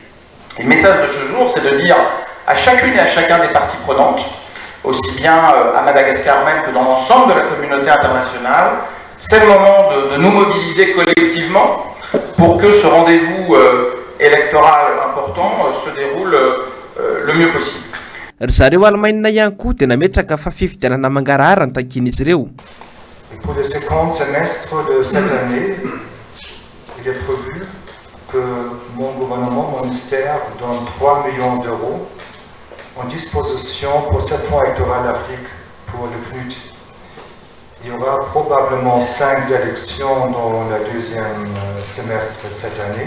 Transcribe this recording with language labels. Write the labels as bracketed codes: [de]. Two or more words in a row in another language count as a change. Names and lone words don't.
[fr] Et le message de ce jour, c'est de dire à chacune et à chacun des parties prenantes, aussi bien à Madagascar même que dans l'ensemble de la communauté internationale, c'est le moment de nous mobiliser collectivement pour que ce rendez-vous électoral important se déroule le mieux possible. [mg] Ry zareo Alemaina ihany koa dia nametraka fa fifidianana mangarahara ny takian'izy ireo. [fr] Pour le second semestre de cette année, il est prévu que mon gouvernement, mon ministère, donne 3 millions d'euros en disposition pour cette fonds électoral d'Afrique pour le PNUD. Il y aura probablement 5 élections dans le deuxième semestre de cette année.